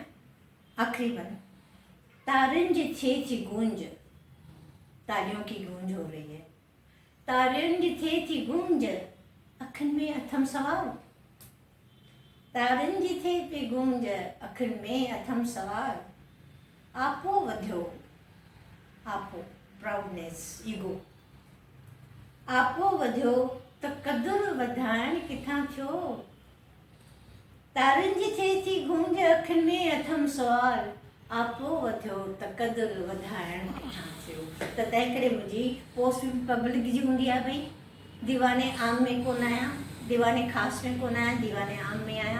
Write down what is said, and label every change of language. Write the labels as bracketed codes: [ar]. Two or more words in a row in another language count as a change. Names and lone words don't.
[sd] आख़िरी बंदि, तारियुनि जी थिए थी गूंज, [hi] तालियों की गूंज हो रही है, [sd] तारियुनि जी थिए थी गूंज, अखियुनि में अथमि सवाल, तारियुनि जी थिए थी गूंज, अखियुनि में अथमि सवाल, आपो वधियो, आपो [en] proudness ego, [sd] आपो वधियो त क़दुरु वधाइण किथां थियो, तारियुनि जी थिए थी गूंज, अखियुनि में अथमि सवाल, आपो वधियो त क़दुरु वधाइण किथां थियो. त तंहिं करे मुंहिंजी पोस्ट बि पब्लिक जी हूंदी आहे, भई दीवाने आम में कोन आहियां, दीवाने ख़ासि में कोन आहियां, दीवाने आम में आहियां.